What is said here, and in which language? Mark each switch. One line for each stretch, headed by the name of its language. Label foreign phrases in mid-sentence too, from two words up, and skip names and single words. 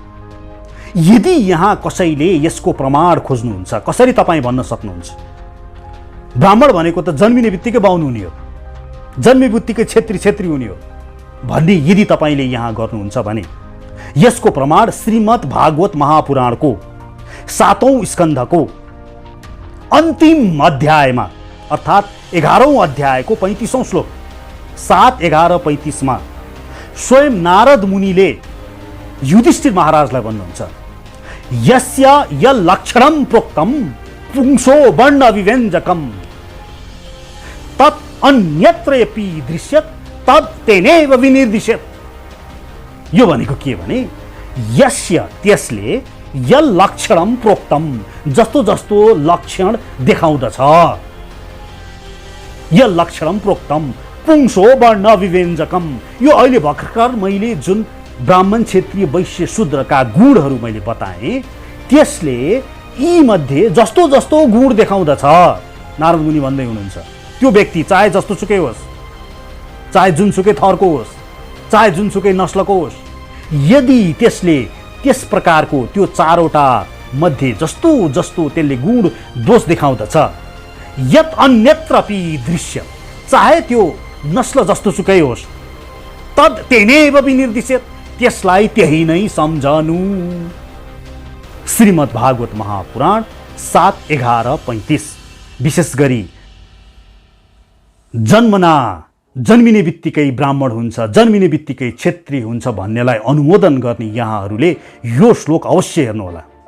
Nepali: यदि यहाँ कसैले यसको प्रमाण खोज्नुहुन्छ, कसरी तपाईँ भन्न सक्नुहुन्छ ब्राह्मण भनेको त जन्मिने बित्तिकै बाहुन हुने हो, जन्मे बित्तिकै छेत्री हुने हो भन्ने यदि तपाईँले यहाँ गर्नुहुन्छ भने यसको प्रमाण श्रीमद् भागवत महापुराणको 7औं स्कन्धको अन्तिम अध्यायमा अर्थात् 11औं अध्यायको 35औं श्लोक 7, 11, 35 मा स्वयं नारद मुनिले युधिष्ठिर महाराजलाई भन्नुहुन्छ
Sanskrit: यस्य यलक्षणं प्रोक्तम पुंसो वर्ण विव्यञ्जकम तत् अन्यत्रपि दृश्यत तत् तेनैव विनिर्दिश्यत।
Nepali: यो भनेको के भने यस्य त्यसले
Sanskrit: यलक्षणं प्रोक्तम
Nepali: जस्तो जस्तो लक्षण देखाउँदछ,
Sanskrit: यलक्षणं प्रोक्तम पुंसो वर्ण विव्यञ्जकम।
Nepali: यो अहिले भर्खर मैले जुन ब्राह्मण, क्षत्रिय, वैश्य, शूद्रका गुणहरू मैले बताएँ त्यसले यी मध्ये जस्तो जस्तो गुण देखाउँदछ नारद मुनि भन्दै हुनुहुन्छ त्यो व्यक्ति चाहे जस्तो सुकै होस्, चाहे जुनसुकै थरको होस्, चाहे जुनसुकै नस्लको होस्, यदि त्यसले त्यस प्रकारको त्यो 4वटा मध्ये जस्तो जस्तो त्यसले गुण दोष देखाउँदछ
Sanskrit: यत अन्यत्रपि दृश्य,
Nepali: चाहे त्यो नस्ल जस्तो सुकै होस्,
Sanskrit: तद तेनैव विनिर्दिश्यत,
Nepali: त्यसलाई त्यही नै सम्झनु। श्रीमद् भागवत महापुराण 7:11-35। विशेष गरी जन्मिने बित्तिकै ब्राह्मण हुन्छ, जन्मिने बित्तिकै क्षेत्री हुन्छ भन्नेलाई अनुमोदन गर्ने यहाँहरूले यो श्लोक अवश्य हेर्नुहोला।